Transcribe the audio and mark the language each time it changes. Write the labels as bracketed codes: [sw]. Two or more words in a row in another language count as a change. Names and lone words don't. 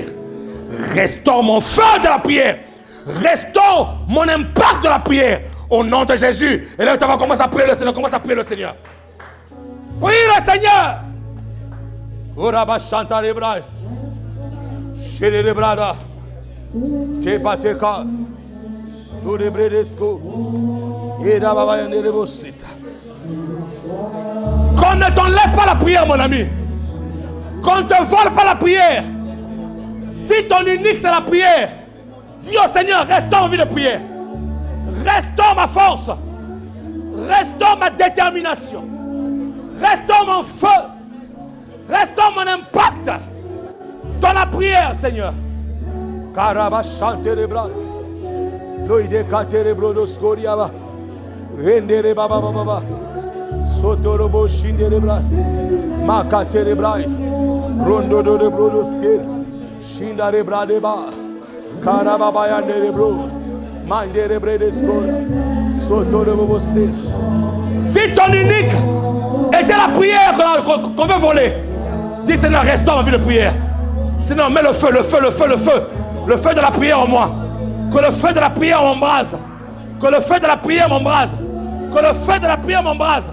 [fr] Restaure mon feu de la prière. Restaure mon impact de la prière. Au nom de Jésus. Et là, tu vas commencer à prier le Seigneur. Commence à prier le Seigneur. Prie le Seigneur. Uraba Shanta Rebra. Chez les brada. Tepa Teka. Turebredesco. Eda Baba Yanderebosita. Qu'on ne t'enlève pas la prière, mon ami. Qu'on ne te vole pas la prière. Si ton unique c'est la prière, dis au Seigneur, restaure ma vie de prière. Restaure ma force. Restaure ma détermination. Restaure mon feu. Restaure mon impact dans la prière, Seigneur. Karaba chante les bras. Loïde katere brodoscoriaba. Vendere baba baba. Sotorobo shindere bras. Makatere bras. Rondo de brodosker. Shindare bradeba. Karababa yandere bro. Mandere bredescora. Sotorobo se. Si ton unique était la prière qu'on veut voler, dis Seigneur, restaure ma vie de prière. Sinon, mets le feu, le feu, le feu, le feu. Le feu de la prière en moi. Que le feu de la prière m'embrase. Que le feu de la prière m'embrase. Que le feu de la prière m'embrase.